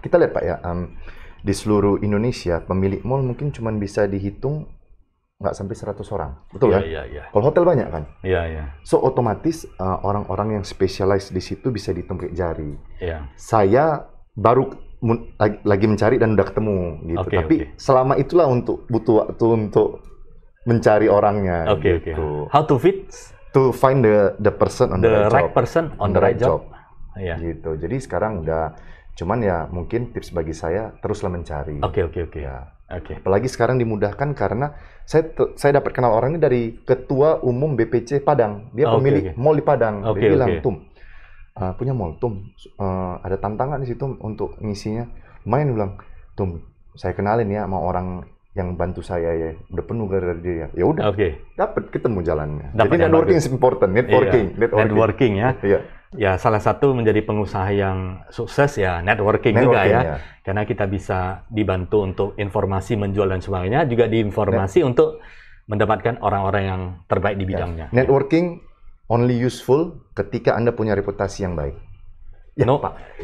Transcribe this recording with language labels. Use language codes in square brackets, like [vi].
[id] Kita lihat Pak ya, di seluruh Indonesia pemilik mall mungkin cuma bisa dihitung nggak sampai 100 orang, betul kan? Kalau hotel banyak kan? So otomatis orang-orang yang spesialis di situ bisa dihitung jari. Saya baru lagi mencari dan udah ketemu gitu. Tapi selama itulah butuh waktu untuk mencari orangnya. Gitu. [en] How to fit? To find the person on the right person on the right job. [id] Gitu. Jadi sekarang udah, cuman ya mungkin tips bagi saya teruslah mencari. Apalagi sekarang dimudahkan karena saya dapat kenal orang ini dari Ketua Umum BPC Padang. Dia pemilik mall di Padang. Dia bilang, Tum, punya mall, Tum, ada tantangan di situ untuk ngisinya. Lumayan, bilang, Tum, saya kenalin ya sama orang yang bantu saya ya, udah penuh gara-gara dia. Ya udah, dapat ketemu jalannya. Jadi [en] networking is important, networking [id] ya. Ya, salah satu menjadi pengusaha yang sukses ya networking juga ya. Karena kita bisa dibantu untuk informasi menjual dan sebagainya, juga diinformasi untuk mendapatkan orang-orang yang terbaik di bidangnya. [en] Networking only useful [id] ketika Anda punya reputasi yang baik. Pak.